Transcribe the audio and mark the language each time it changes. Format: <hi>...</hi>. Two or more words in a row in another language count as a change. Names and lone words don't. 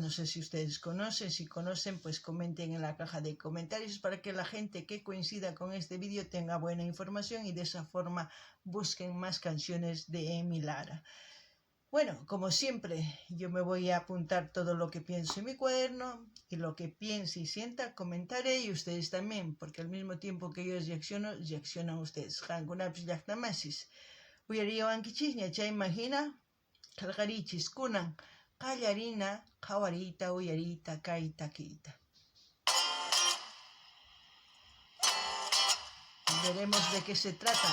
<es>No sé si ustedes conocen. Si conocen, pues comenten en la caja de comentarios para que la gente que coincida con este vídeo tenga buena información y de esa forma busquen más canciones de Enmi Lara. Bueno, como siempre, yo me voy a apuntar todo lo que pienso en mi cuaderno y lo que piense y sienta, comentaré y ustedes también, porque al mismo tiempo que yo reaccionan ustedes.</es> <qu>Qankunapis llaqtamasis uyariyawankichisña chayman hina qillqarichis kunan qallarina qhawariyta uyariyta kay takiyta.</qu> <es>Veremos de qué se trata.</es>